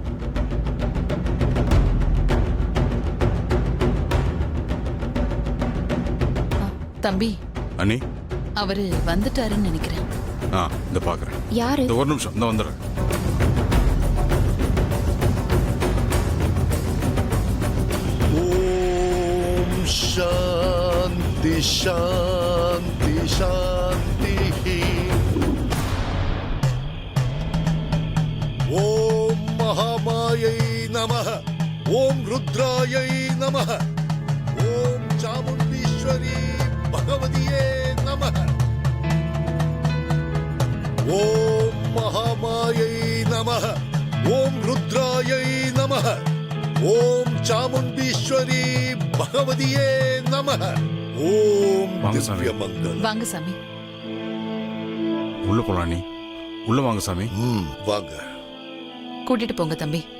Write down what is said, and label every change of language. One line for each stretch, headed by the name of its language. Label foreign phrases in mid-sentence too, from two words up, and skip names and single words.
Tamil: தம்பி, அண்ணி, அவரு வந்துட்டாருன்னு நினைக்கிறேன். இந்த பாக்குறேன். யாரு? இந்த ஒரு நிமிஷம், இந்த வந்துடுறேன்.
Sanskrit: ओम् शान्ति. शांति शांति शांति ओम महामायै नमः ओम रुद्रायै नमः ओम चामुंडीश्वरी भगवतिये नमः ओम महामायै नमः ओम रुद्रायै नमः ओम चामुंडीश्वरी भगवतिये नमः ओम
Tamil: வாங்க சாமி.
Sanskrit: दिव्य मंगल
Tamil: வாங்க சாமி. உள்ள போலாம் நீ. உள்ள வாங்க சாமி. வாங்க. கூட்டிட்டு போங்க தம்பி.